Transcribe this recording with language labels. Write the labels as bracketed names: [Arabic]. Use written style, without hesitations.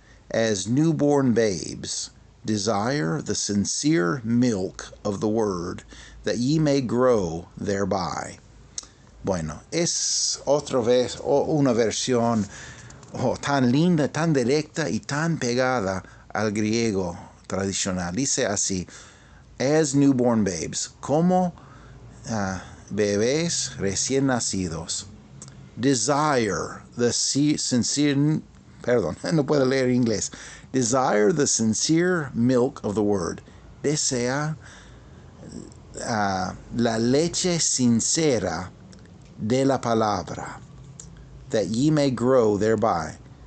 [English] As newborn babes, desire the sincere milk of the word, that ye may grow thereby. [Spanish] Bueno, es otra vez una versión tan linda, tan directa y tan pegada al griego tradicional. Dice así, as newborn babes, como bebés recién nacidos. Desire the sincere, perdón, no puedo leer inglés. [English] Desire the sincere milk of the word. Desea la leche sincera de la palabra. That ye may grow thereby.